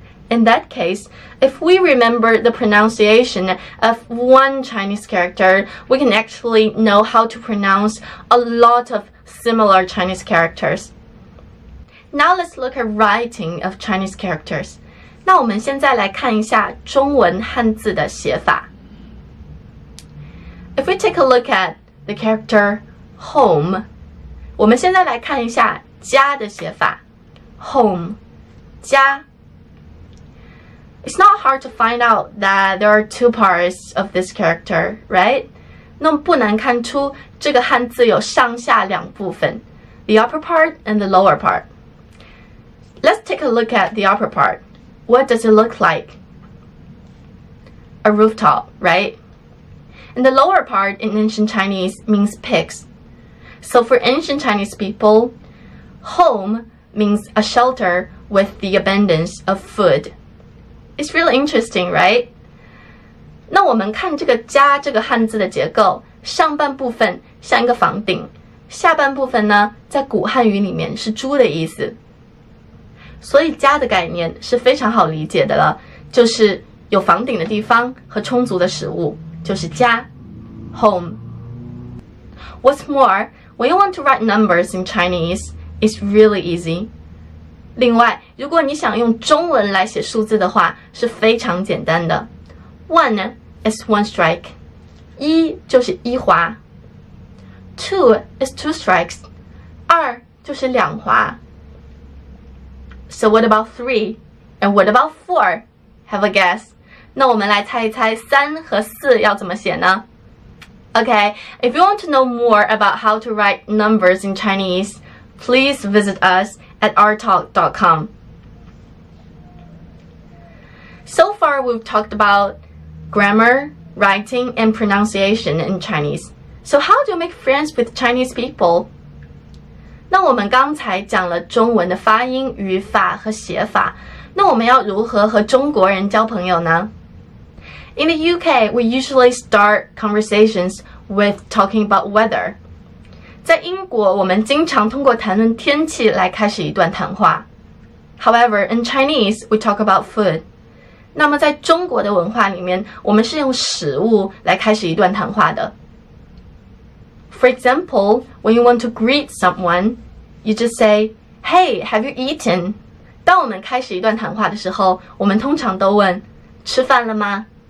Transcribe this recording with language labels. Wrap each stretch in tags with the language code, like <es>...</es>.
<en>In that case, if we remember the pronunciation of one Chinese character, we can actually know how to pronounce a lot of similar Chinese characters. Now let's look at writing of Chinese characters.</en> <zh>那我们现在来看一下中文汉字的写法。</zh> <en>If we take a look at the character home,</en> <zh>我们现在来看一下家的写法。</zh> <en>home, 家。It's not hard to find out that there are 2 parts of this character, right?</en> <zh>那么不难看出这个汉字有上下两部分</zh> <en>the upper part and the lower part. Let's take a look at the upper part. What does it look like? A rooftop, right? And the lower part in ancient Chinese means pigs. So for ancient Chinese people, home means a shelter with the abundance of food. It's really interesting, right?</en> <zh>那我们看这个家这个汉字的结构，上半部分像一个房顶，下半部分呢，在古汉语里面是猪的意思。所以家的概念是非常好理解的了，就是有房顶的地方和充足的食物，就是家 home.</zh> <en>What's more, when you want to write numbers in Chinese, it's really easy.</en> <zh>另外，如果你想用中文来写数字的话，是非常简单的。</zh> <en>One is one strike.</en> <zh>一就是一划。</zh> <en>Two is two strikes.</en> <zh>二就是两划。</zh> <en>So what about three? And what about four? Have a guess.</en> <zh>那我们来猜一猜3和4要怎么写呢？</zh> <en>Okay, if you want to know more about how to write numbers in Chinese, please visit us at AreTalk.com. So far, we've talked about grammar, writing, and pronunciation in Chinese. So how do you make friends with Chinese people?</en> <zh>那我们刚才讲了中文的发音、语法和写法，那我们要如何和中国人交朋友呢？</zh> <en>In the UK, we usually start conversations with talking about weather.</en> <zh>在英国，我们经常通过谈论天气来开始一段谈话。</zh> <en>However, in Chinese, we talk about food.</en> <zh>那么在中国的文化里面，我们是用食物来开始一段谈话的。</zh> <en>For example, when you want to greet someone, you just say, "Hey, have you eaten?"</en> <zh>当我们开始一段谈话的时候，我们通常都问：吃饭了吗？</zh>